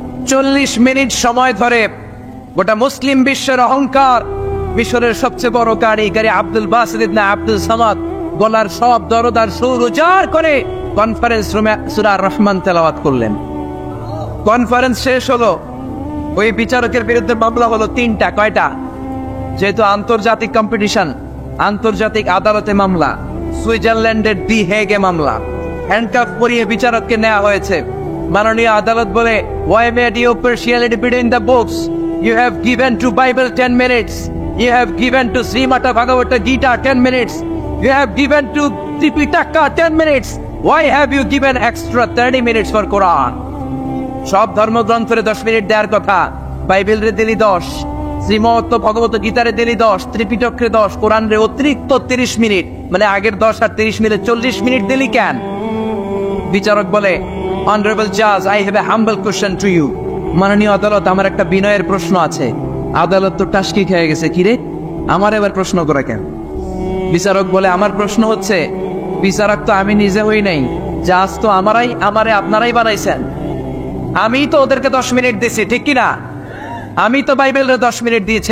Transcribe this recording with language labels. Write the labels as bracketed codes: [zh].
[bn] 40 minute সময় ধরে গোটা মুসলিম বিশ্বের অহংকার, মিশরের সবচেয়ে বড় কারিগরি আব্দুল বাসিত ইবনে আব্দুল সামাদ গলার সব দরদার সুর উজাড় করে কনফারেন্স রুমে সূরা আর রহমান তেলাওয়াত করলেন। কনফারেন্স শেষ হলো, ওই বিচারকের বিরুদ্ধে মামলা হলো 3টা। কয়টা? যেহেতু আন্তর্জাতিক কম্পিটিশন, আন্তর্জাতিক আদালতে মামলা, সুইজারল্যান্ডের দি হেগে মামলা। হ্যান্ডকাফ পরিয়ে বিচারককে নেওয়া হয়েছে। মাননীয় আদালত বলে, [en] "Why made you partiality between the books? You have given to Bible 10 minutes. You have given to Srimata Bhagavata Gita 10 minutes. You have given to Tripitaka 10 minutes. Why have you given extra 30 minutes for Quran?" [bn] সব ধর্মগ্রন্থরে 10 minute দেওয়ার কথা, বাইবেলরে দিলি 10, শ্রীমত ভগবত গীতারে দিলি 10, ত্রিপিটকরে 10, কোরআনরে অতিরিক্ত 30 minute, মানে আগের 10 আর 30 minute 40 minute দিলি কেন? বিচারক বলে, [en] "Honorable Judge, I have a humble question to you." [bn] মাননীয় আদালত, আমার একটা বিনয়ের প্রশ্ন আছে। আদালত তো টাসকি খেয়ে গেছে, কিরে আমার এবার প্রশ্ন করে কেন? বিচারক বলে, "আমার প্রশ্ন হচ্ছে, বিচারক তো আমি নিজে হই নাই, জাজ তো আমারে আপনারাই বানাইছেন। আমি তো ওদেরকে 10 মিনিট দিছি, ঠিক কিনা? আমি তো বাইবেলের 10 মিনিট দিয়েছি।